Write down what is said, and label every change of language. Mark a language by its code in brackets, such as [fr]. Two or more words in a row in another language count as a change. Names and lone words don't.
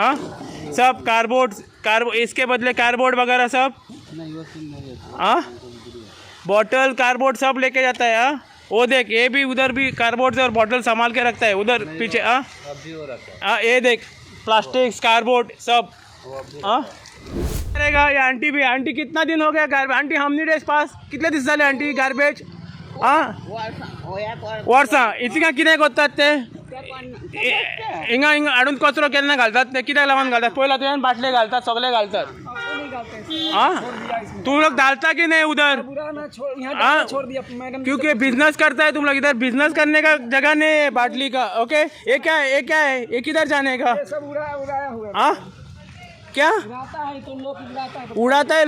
[hi] हाँ सब कार्डबोर्ड इसके बदले कार्डबोर्ड वगैरह सब, हाँ बॉटल कार्डबोर्ड सब लेके जाता है। हाँ वो देख, ये भी उधर भी कार्डबोर्ड और बॉटल संभाल के रखता है उधर पीछे। हाँ हाँ ये देख, प्लास्टिक कार्डबोर्ड सब। हाँ करेगा ये आंटी भी। आंटी कितना दिन हो गया गार्बेज? [kok] आंटी हमनी डेज पास कितले दिस झाले आंटी गार्बेज? वर्षा इतका कितें कोत्तात ते? हिंगा हाडून कचरो केन्ना घालतात ते? कित्याक लागून घालतात? पयला तुवें बाटले घालतात, सगळे घालतात। [hi] हाँ तुम लोग डालता कि नहीं उधर? हाँ क्योंकि बिजनेस करता है तुम लोग, इधर बिजनेस करने का जगह नहीं है बाटली का। ओके ये क्या है? ये क्या है? ये किधर जाने का? हाँ क्या उड़ाता है?